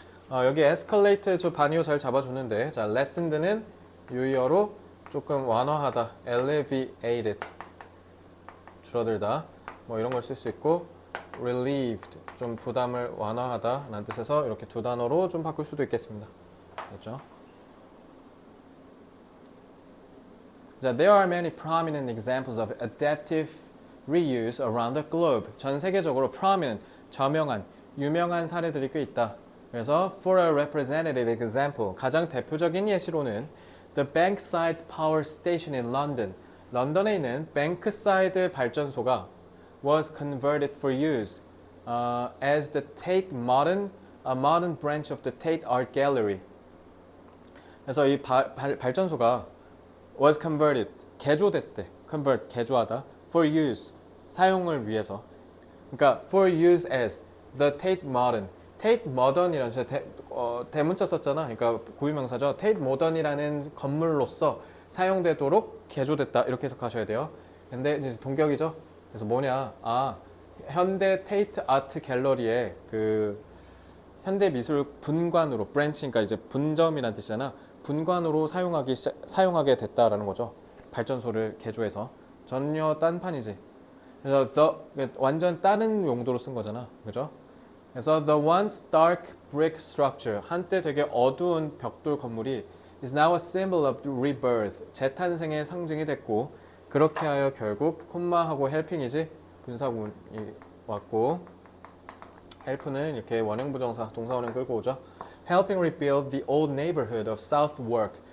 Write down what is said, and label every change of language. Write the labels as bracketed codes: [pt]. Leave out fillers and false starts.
[ko] 여기 escalate 저 반이어 잘 잡아줬는데, 자 lessened는 유의어로 조금 완화하다, alleviated 줄어들다, 뭐 이런 걸 쓸 수 있고, relieved 좀 부담을 완화하다 라는 뜻에서 이렇게 두 단어로 좀 바꿀 수도 있겠습니다. 그렇죠? [en] 자, there are many prominent examples of adaptive reuse around the globe. [ko] 전 세계적으로 prominent, 저명한, 유명한 사례들이 꽤 있다. [en] 그래서 for a representative example, [ko] 가장 대표적인 예시로는 [en] the Bankside Power Station in London. [ko] 런던에 있는 뱅크사이드 발전소가 [en] was converted for use as the Tate modern, a modern branch of the Tate Art Gallery. [ko] 그래서 이 발전소가 was converted, 개조됐대. convert, 개조하다. [en] for use, [ko] 사용을 위해서. [en] 그러니까 for use as the Tate modern. [ko] Tate modern이라는 대문자 썼잖아. 그러니까 고유명사죠. Tate modern이라는 건물로서 사용되도록 개조됐다, 이렇게 해석하셔야 돼요. 근데 이제 동격이죠. 그래서 뭐냐? 현대 테이트 아트 갤러리에 그 현대 미술 분관으로, 브랜치니까 이제 분점이라는 뜻이잖아. 분관으로 사용하게 됐다라는 거죠. 발전소를 개조해서. 전혀 딴판이지. 그래서 완전 다른 용도로 쓴 거잖아. 그죠? 그래서 [en] the once dark brick structure, [ko] 한때 되게 어두운 벽돌 건물이 [en] is now a symbol of rebirth, [ko] 재탄생의 상징이 됐고, 그렇게 하여 결국 콤마하고 helping이지 분사구문이 왔고, help는 이렇게 원형부정사 동사원형 끌고 오죠. [en] helping rebuild the old neighborhood of Southwark.